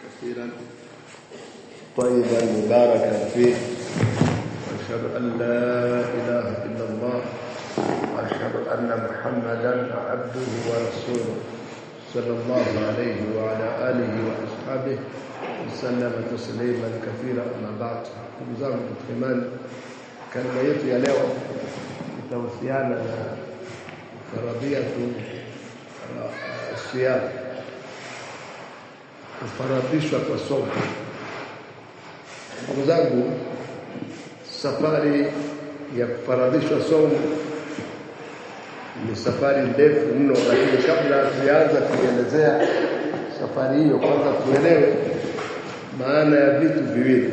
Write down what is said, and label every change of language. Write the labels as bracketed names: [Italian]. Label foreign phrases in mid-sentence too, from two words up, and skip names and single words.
[Arabic] كثيرا طيبا مباركا فيه، وأشهد أن لا إله إلا الله، وأشهد أن محمدا عبده ورسوله صلى الله عليه وعلى آله وأصحابه وسلم تسليما كثيرا. أما بعد، [Swahili] ndugu zangu katika imani, kalima yetu ya leo itahusiana na [Arabic] فرضية الصيام, [Swahili] kufaradhishwa kwa somo. Ndugu zangu, safari ya kufaradhishwa somo ni safari ndefu mno, lakini kabla tuanze kuelezea safari hiyo, kwanza tuelewe maana ya vitu viwili.